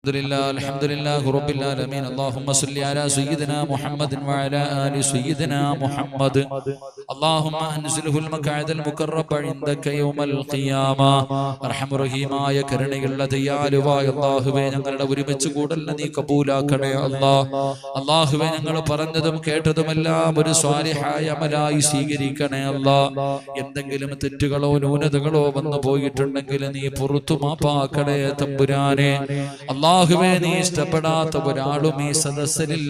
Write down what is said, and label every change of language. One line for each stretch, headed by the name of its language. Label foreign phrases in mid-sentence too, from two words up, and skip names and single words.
Arabic: الحمد لله رب العالمين اللهم صل على سيدنا محمد وعلى آل سيدنا محمد اللهم أنزله المقعد المقرب عندك يوم القيامة أرحم
Malayalam: رحيമായ കരുണയുള്ള ദയാലുവായ അല്ലാഹുവേ ഞങ്ങളുടെ ഒരുമിച്ച് കൂടൽ നീ കബൂലാക്കണേ അല്ലാഹുവേ ഞങ്ങൾ പറഞ്ഞതും കേട്ടതുമെല്ലാം ഒരു സ്വാലിഹായ അമലായി സ്വീകരിക്കണേ എന്തെങ്കിലും തെറ്റുകളോ ന്യൂനതകളോ വന്നു പോയിട്ടുണ്ടെങ്കിൽ നീ പുറത്തു മാപ്പാക്കണേ തമ്പുരാനെ അല്ലാഹുവേ നീ ഇഷ്ടപ്പെടാത്ത ഒരാളും ഈ സദസ്സിലില്ല